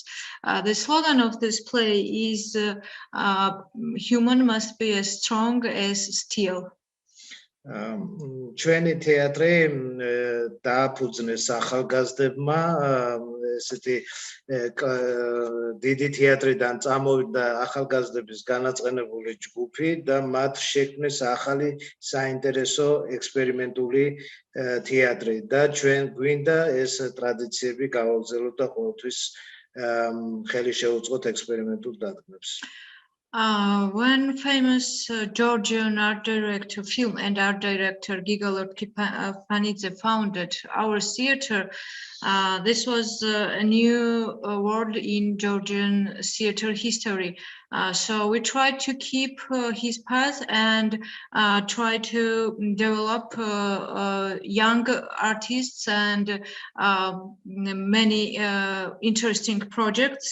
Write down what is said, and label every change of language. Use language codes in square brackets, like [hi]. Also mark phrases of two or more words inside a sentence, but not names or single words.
[en] The slogan of this play is human must be as strong as steel. [ka] ჩვენი თეატრი დააფუძნეს ახალგაზრდებმა, ესეთი დიდი თეატრიდან წამოვიდა ახალგაზრდების განაწყენებული ჯგუფი და მათ შექმნეს ახალი საინტერესო ექსპერიმენტული თეატრი და ჩვენ გვინდა ეს ტრადიციები გავაგრძელოთ და ყოველთვის ხელი შევუწყოთ ექსპერიმენტულ დადგმებს. [en] When famous Georgian art director, film and art director Grigol Khepanidze founded our theater, this was a new word in Georgian theater history. So we tried to keep his path and try to develop young artists and many interesting projects.